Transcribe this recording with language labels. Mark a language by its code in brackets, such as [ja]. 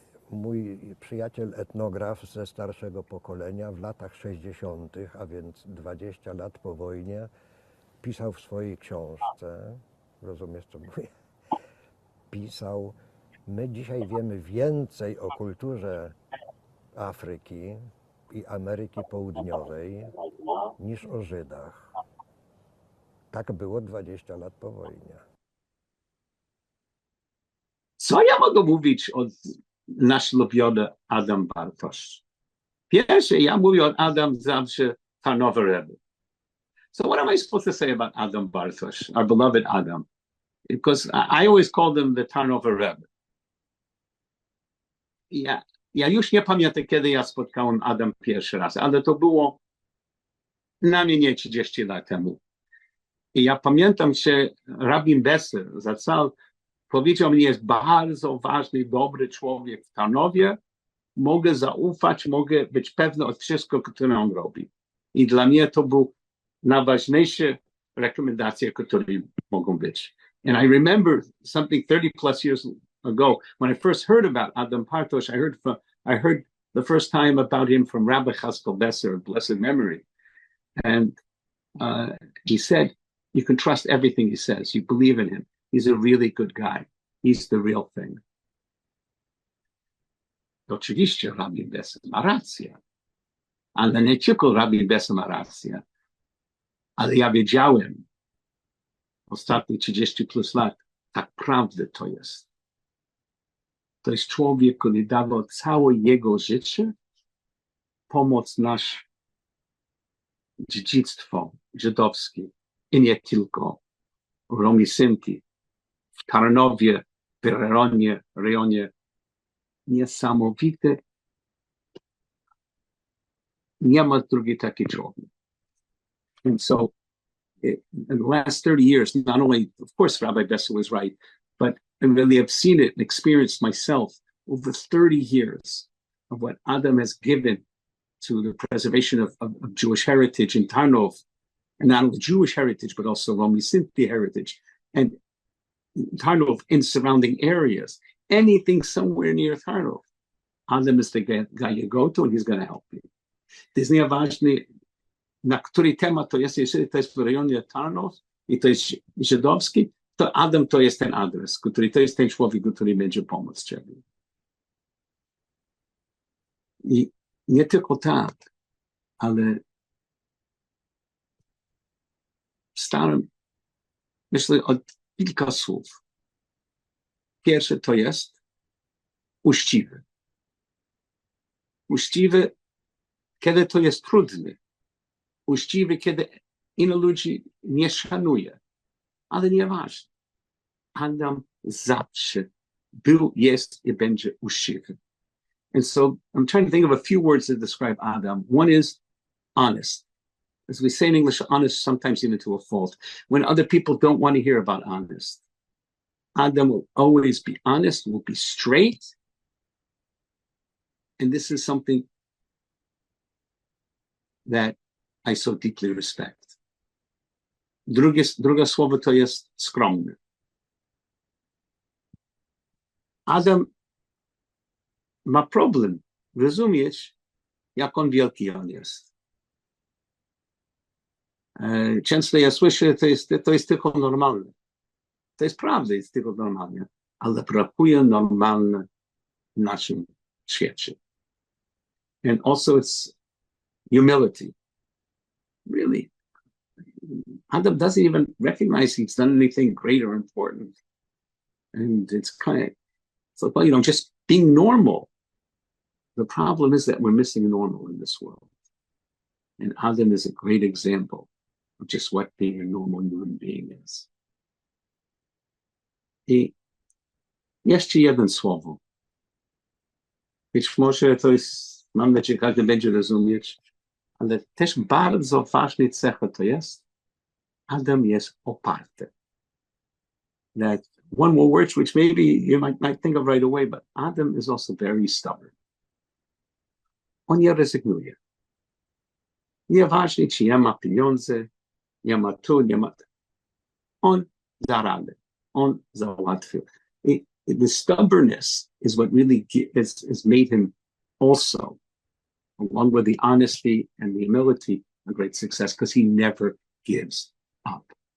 [pl] Mój przyjaciel etnograf ze starszego pokolenia w latach 60., a więc 20 lat po wojnie, pisał w swojej książce, rozumiesz co mówię, pisał: my dzisiaj wiemy więcej o kulturze Afryki i Ameryki Południowej niż o Żydach. Tak było 20 lat po wojnie. Co ja mogę mówić o nasz lubiony Adam Bartosz? Pierwsze, ja mówię o Adam zawsze Tarnowy Rabbi. [en] So what am I supposed to say about Adam Bartosz, our beloved Adam? Because I always called him the Tarnowy Rabbi. [pl] Ja już nie pamiętam, kiedy ja spotkałem Adam pierwszy raz, ale to było na mnie 30 lat temu. I ja pamiętam, że Rabbi Besser powiedział mi, jest bardzo ważny, dobry człowiek w Tarnowie. Mogę zaufać, mogę być pewny od wszystkiego, które on robi. I dla mnie to był najważniejsze rekomendacje, które mogą być. [en] And I remember something 30 plus years ago, when I first heard about Adam Bartosz, I heard the first time about him from Rabbi Besser, blessed memory. And he said, you can trust everything he says. You believe in him. He's a really good guy. He's the real thing. [pl] Oczywiście Rabbi Besser ma rację. Ale nie tylko Rabbi Besser ma rację. Ale ja wiedziałem ostatnie 30 plus lat, tak prawdę to jest. To jest człowiek, który dawał całe jego życie pomoc nasze dziedzictwo żydowskie i nie tylko. Romi Sinti, w Tarnowie, w rejonie niesamowite. Nie ma drugi taki człowiek. [en] And so, in the last 30 years, not only, of course, Rabbi Besser was right, but I really have seen it and experienced myself over 30 years of what Adam has given to the preservation of Jewish heritage in Tarnów, and not only Jewish heritage, but also Romi Sinti heritage, and Tarnów in surrounding areas. Anything somewhere near Tarnów, Adam is the guy you go to, and he's going to help you. [pl] To jest nieważne, na który temat to jest, jeżeli to jest w rejonie Tarnów i to jest żydowski, to Adam to jest ten adres, to jest ten człowiek, który będzie pomóc ciebie. I nie tylko tak, ale starym, myślę o kilka słów. Pierwsze to jest uczciwy. Uczciwy, kiedy to jest trudne. Uczciwy, kiedy innych ludzi nie szanuje. Ale nieważne. Adam zawsze był, jest i będzie uczciwy. [en] And so I'm trying to think of a few words that describe Adam. One is honest. As we say in English, honest sometimes even to a fault. When other people don't want to hear about honest. Adam will always be honest, will be straight. And this is something that I so deeply respect. [pl] Drugie słowo to jest skromny. Adam ma problem rozumieć, jak on wielki on jest. Często ja słyszę, to jest tylko normalne. To jest prawda, jest tylko normalne, ale brakuje normalne w naszym świecie. [en] And also it's humility. Really, Adam doesn't even recognize he's done anything great or important. And it's like, well, just being normal. The problem is that we're missing normal in this world. And Adam is a great example of just what being a normal human being is. [pl] I jeszcze jedno słowo. Być może to jest, mam nadzieję, każdy będzie rozumieć, ale też bardzo ważna cecha to jest, Adam jest oparty. [en] That one more word which maybe you might think of right away, but Adam is also very stubborn. [pl] On nie rezygnuje. Nieważne, czy ja ma pieniądze, nie ma tu, nie ma. On da radę. On załatwił. [en] The stubbornness is what really has made him also, along with the honesty and the humility, a great success, because he never gives up.